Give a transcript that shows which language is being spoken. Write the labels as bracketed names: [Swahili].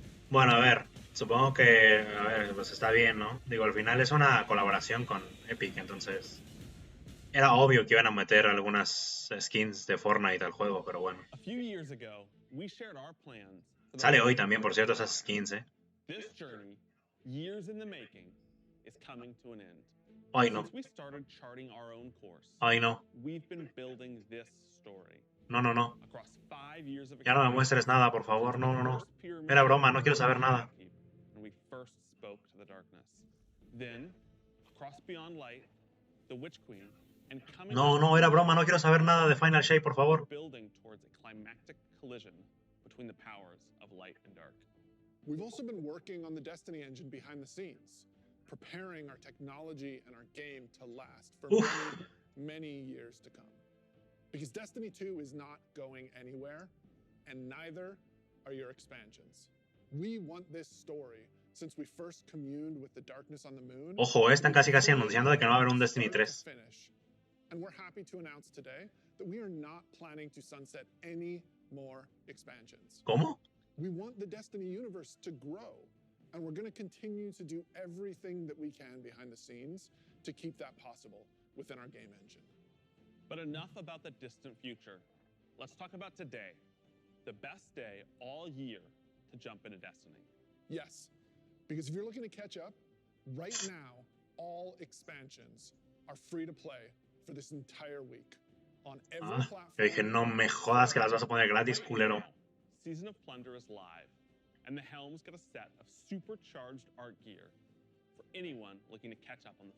[Spanish] Bueno, a ver, supongo que, a ver, pues está bien, ¿no? Digo, al final es una colaboración con Epic, entonces era obvio que iban a meter algunas skins de Fortnite al juego, pero bueno. [English] A few years ago, we shared our plans. [Spanish] Sale hoy también, por cierto, esas skins, ¿eh? [English] This journey, years in the making, is coming to an end. [Spanish] Ay, no. [English] Since we started charting our own course, [Spanish] Ay, no. [English] we've been building this story. [Spanish] No, no, no. [English] Across 5 years of [Spanish] Ya no me muestres nada, por favor. No, no, no. Era broma, no quiero saber nada. [English] When we first spoke to the darkness. Then, across beyond light, the Witch Queen, and coming [Spanish] No, no, era broma, no quiero saber nada de Final Shape, por favor. [English] building towards a climactic collision between the powers of light and dark. We've also been working on the Destiny engine behind the scenes, preparing our technology and our game to last for many years to come. Because Destiny 2 is not going anywhere, and neither are your expansions. We want this story, since we first communed with the darkness on the moon. [Spanish] Ojo, están casi anunciando de que no va a haber un Destiny 3. [English] And we're happy to announce today that we are not planning to sunset any more expansions. [Spanish] ¿Cómo? [English] We want the Destiny universe to grow, and we're going to continue to do everything that we can behind the scenes to keep that possible within our game engine. But enough about the distant future. Let's talk about today, the best day all year to jump into Destiny. Yes, because if you're looking to catch up, right now, all expansions are free to play for this entire week on every platform. [Spanish] Yo dije, no me jodas que las vas a poner gratis, culero. [English] Season of Plunder is live, and the Helm's got a set of supercharged art gear for anyone looking to catch up on the.